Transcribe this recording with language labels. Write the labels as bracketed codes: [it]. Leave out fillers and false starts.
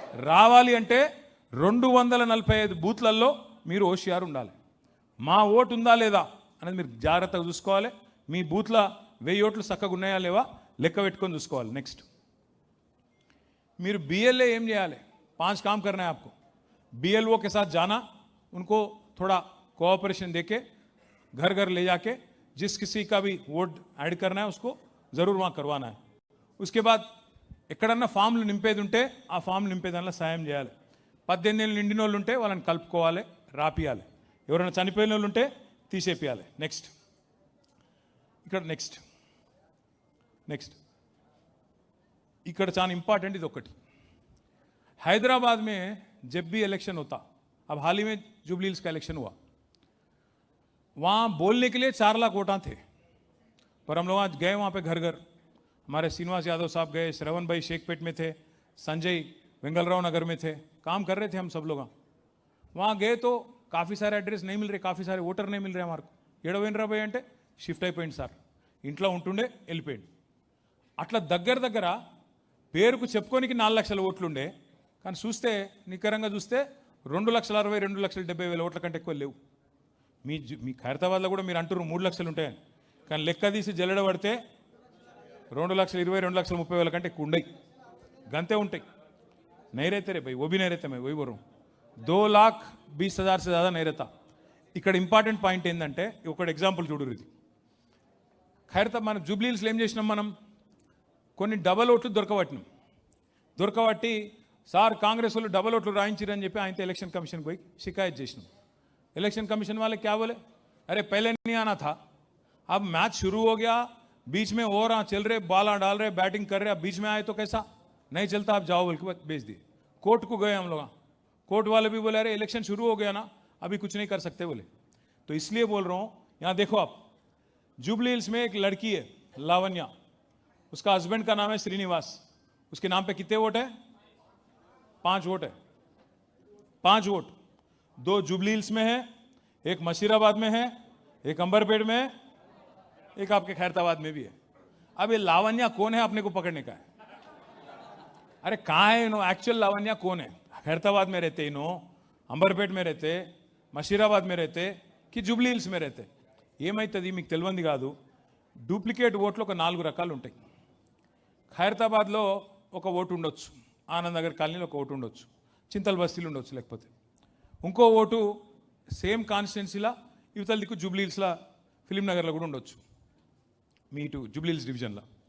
[te] రావాలి అంటే 245 బూత్లలో మీరు హోషియారు ఉండాలి. మా ఓటు ఉందా లేదా అనేది మీరు జాగ్రత్తగా చూసుకోవాలి. మీ బూత్లో 1000 ఓట్లు చక్కగా ఉన్నాయా లేవా లెక్క పెట్టుకొని చూసుకోవాలి. నెక్స్ట్ మీరు बीएलए ఏం చేయాలి? [hi] 5 काम करना है आपको. बीएलओ के साथ जाना, उनको थोड़ा कोऑपरेशन देके घर घर ले जाके जिस किसी का भी वोट ऐड करना है उसको ज़रूर वहाँ करवाना है. उसके बाद [te] ఎక్కడన్నా ఫామ్లు నింపేది ఉంటే ఆ ఫామ్ నింపేదానిలో సాయం చేయాలి. 18 ఏళ్ళు నిండిన వాళ్ళు ఉంటే వాళ్ళని కలుపుకోవాలి, రాపియాలి. ఎవరైనా చనిపోయిన వాళ్ళు ఉంటే తీసేపియాలి. నెక్స్ట్ ఇక్కడ నెక్స్ట్ ఇక్కడ చాలా ఇంపార్టెంట్ ఇది ఒకటి. [hi] हैदराबाद में जब भी इलेक्शन होता, अब हाल ही में जुबली हिल्स का इलेक्शन हुआ, वहाँ बोलने के लिए 4 लाख वोटां थे. पर हम लोग आज गए वहाँ पे घर घर. हमारे श्रीनिवास यादव साहब गए, श्रवण भाई शेखपेट में थे, संजय वेंगलराव नगर में थे, काम कर रहे थे हम सब लोग. वहाँ गए तो काफ़ी सारे एड्रेस नहीं मिल रहे, काफ़ी सारे वोटर नहीं मिल रहे हमारे को. [te] ఏడవేంద్రా భయ్ అంటే షిఫ్ట్ అయిపోయింది సార్, ఇంట్లో ఉంటుండే వెళ్ళిపోయింది. అట్లా దగ్గర పేరుకు చెప్పుకోనికి 4 లక్షల ఓట్లు ఉండే, కానీ చూస్తే నికరంగా చూస్తే 2,60,000 2,70,000 ఓట్ల కంటే ఎక్కువ లేవు. మీ ఖైరతాబాద్లో కూడా మీరు అంటున్నారు 3 లక్షలు ఉంటాయని, కానీ లెక్క తీసి జల్లెడ పడితే 2,20,000 2,30,000 కంటే ఎక్కువ ఉండయి, గంతే ఉంటాయి. [hi] नहीं रहते रे भाई, वो भी नहीं रहते. मैं वही बोल रहा हूँ, 2,20,000 से ज़्यादा नहीं रहता. [te] ఇక్కడ ఇంపార్టెంట్ పాయింట్ ఏంటంటే ఒక ఎగ్జాంపుల్ చూడరు. ఇది ఖైరతాబాద్ మన జూబ్లీహిల్స్లో ఏం చేసినాం, మనం కొన్ని డబల్ ఓట్లు దొరకబట్టి సార్ కాంగ్రెస్ వాళ్ళు డబల్ ఓట్లు రాయించారని చెప్పి ఆయనతో ఎలక్షన్ కమిషన్కి పోయి షికాయత్ చేసినాం. [hi] इलेक्शन कमीशन वाले क्या बोले, अरे पहले नहीं आना था, अब मैच शुरू हो गया, बीच में ओवर चल रहे, बॉल डाल रहे, बैटिंग कर रहे, अब बीच में आए तो कैसा नहीं चलता, आप जाओ बोल के भेज दिए. कोर्ट को गए हम लोग, कोर्ट वाले भी बोले अरे इलेक्शन शुरू हो गया ना, अभी कुछ नहीं कर सकते बोले. तो इसलिए बोल रहा हूँ, यहाँ देखो आप, जुबली हिल्स में एक लड़की है लावण्या, उसका हस्बैंड का नाम है श्रीनिवास. उसके नाम पे कितने वोट है? 5 वोट है. 5 वोट, 2 जुबली हिल्स में है, एक मशीराबाद में है, एक अंबरपेट में है, एक आपके खैरताबाद में भी है. अब ये लावण्या कौन है अपने को पकड़ने का है? अरे कहाँ है इन्हों, एक्चुअल लावण्या कौन है? खैरताबाद में रहते इन्हों, अंबरपेट में रहते, मशीराबाद में रहते कि जुबली हिल्स में रहते? [te] ఏమైతుంది మీకు తెలియంది కాదు. డూప్లికేట్ ఓట్లు ఒక 4 రకాలు ఉంటాయి. ఖైరతాబాద్లో ఒక ఓటు ఉండొచ్చు, ఆనంద్ నగర్ కాలనీలో ఒక ఓటు ఉండొచ్చు, చింతల్ బస్తీలు ఉండొచ్చు, లేకపోతే ఇంకో ఓటు సేమ్ కాన్స్టిట్యున్సీలా ఇవతల దిక్కు జూబ్లీ హిల్స్లా ఫిలిం నగర్లో కూడా ఉండొచ్చు, మీ ఇటు జూబ్లీ హిల్స్ డివిజన్లో.